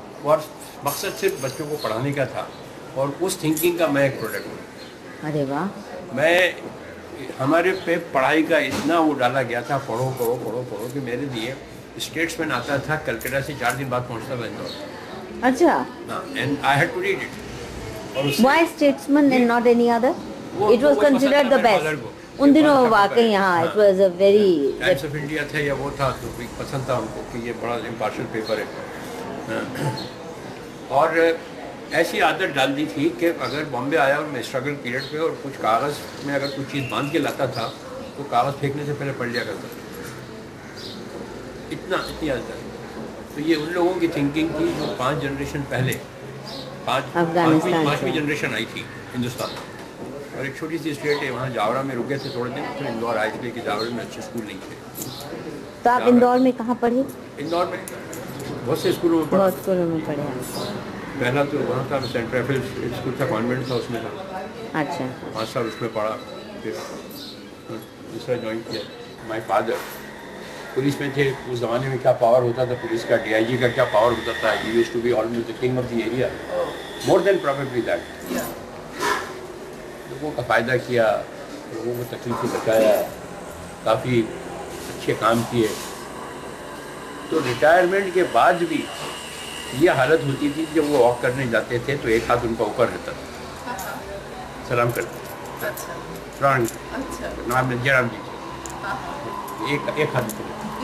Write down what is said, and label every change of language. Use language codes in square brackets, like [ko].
[ur] اور مقصد صرف بچوں کو پڑھانے کا تھا، اور اس تھنکنگ کا میں ایک پروڈکٹ ہوں. ارے واہ. میں ہمارے پہ پڑھائی کا اتنا وہ ڈالا گیا تھا، پڑھو پڑھو پڑھو پڑھو، کہ میرے لیے اسٹیٹس مین آتا تھا کلکتہ سے 4 دن بعد پہنچتا تھا اندور. اچھا. [en] And I had to read it. Why statesman and not any other? It was considered the best. [ur] ان دنوں واقعی یہاں [en] it was a very. [ur] Times of India تھا یا وہ تھا تو پسند تھا ان کو کہ یہ بڑا امپارشل پیپر ہے. اور ایسی عادت ڈال دی تھی کہ اگر بامبے آیا اور میں اسٹرگل پیریڈ پہ اور کچھ کاغذ میں اگر کچھ چیز باندھ کے لاتا تھا تو کاغذ پھینکنے سے پہلے پڑھ لیا کرتا تھا. اتنی عادت. تو یہ ان لوگوں کی تھنکنگ تھی جو 5 جنریشن پہلے، پانچویں جنریشن آئی تھی ہندوستان میں. اور ایک چھوٹی سی اسٹیٹ ہے وہاں جاورا میں رکے تھے تھوڑے دن، پھر اندور آئے تھے کہ جاورا میں اچھے اسکول نہیں تھے. تو آپ اندور میں کہاں پڑھے؟ اندور میں بہت سے اسکولوں میں پڑھا. بہت اسکولوں میں پڑھے. پہلا تو وہاں تھا سینٹ ریفل اسکول تھا، کانوینٹ تھا، اس میں تھا. اچھا. 5 سال اس میں پڑھا. پھر دوسرا جوائن کیا. [en] my father [ur] پولیس میں تھے. اس زمانے میں کیا پاور ہوتا تھا پولیس کا، ڈی آئی جی کا کیا پاور ہوتا تھا. [en] He used to be almost the king of the area, more than probably that. [ur] لوگوں کا فائدہ کیا، لوگوں کو تکلیف سے بچایا، کافی اچھے کام کیے. تو ریٹائرمنٹ کے بعد بھی یہ حالت ہوتی تھی جب وہ واک کرنے جاتے تھے تو ایک ہاتھ ان کا اوپر رہتا تھا، سلام کرتے نام جرام جی، ایک ہاتھ اوپر.